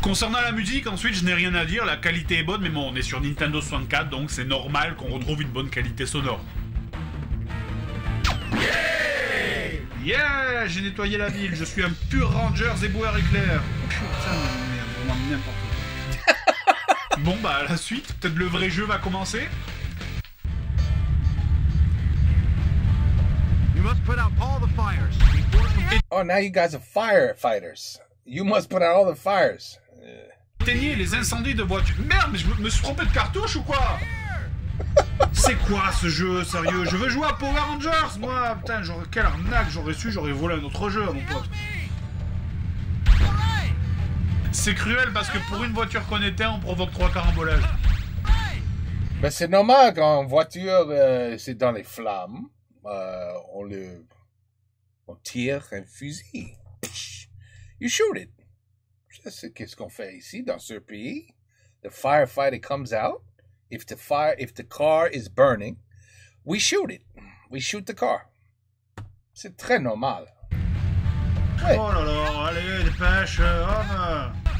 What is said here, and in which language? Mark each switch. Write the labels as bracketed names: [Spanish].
[French] Concernant la musique, ensuite, je n'ai rien à dire, la qualité est bonne, mais bon, on est sur Nintendo 64, donc c'est normal qu'on retrouve une bonne qualité sonore. Yeah, j'ai nettoyé la ville, je suis un pur Ranger éboueur éclair. Putain, mais vraiment n'importe quoi. Bon bah, la suite, peut-être le vrai jeu va commencer. [English] You must put out all the fires before Oh, now you guys are firefighters. You must put out all the fires. [French] Éteignez les incendies de voitures. Merde, mais je me suis trompé de cartouche ou quoi? C'est quoi ce jeu, sérieux? Je veux jouer à Power Rangers, moi. Putain, quelle arnaque, j'aurais su, j'aurais volé un autre jeu, mon pote. C'est cruel parce que pour une voiture qu'on éteint, on provoque 3 carambolages. Ben c'est normal quand une voiture c'est dans les flammes, on tire un fusil. [English] You shoot it. [French] C'est qu'est-ce qu'on fait ici dans ce pays. [English] The firefighter comes out. If the car is burning, we shoot it. We shoot the car. [French] C'est très normal. Ouais. Oh là là, allez, dépêche, homme.